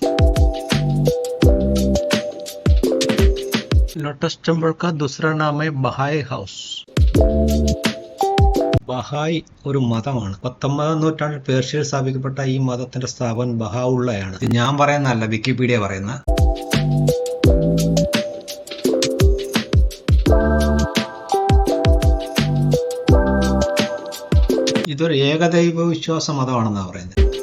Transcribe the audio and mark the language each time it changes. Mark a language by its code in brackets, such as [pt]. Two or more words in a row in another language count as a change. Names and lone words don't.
[hi] ലോട്ടസ് ടെമ്പിൾ का दूसरा नाम है ബഹായ് ഹൗസ്. [ml] ബഹായ് ഒരു മതമാണ്. 19ാം നൂറ്റാണ്ടിൽ പേർഷ്യയിൽ സ്ഥാപിക്കപ്പെട്ട ഈ മതത്തിന്റെ സ്ഥാപകൻ ബഹാഉള്ളയാണ്. ഇത് ഞാൻ പറയുന്നതല്ല, വിക്കിപീഡിയ പറയുന്ന. ഇതൊരു ഏകദൈവ വിശ്വാസ മതമാണെന്നാണ് പറയുന്നത്.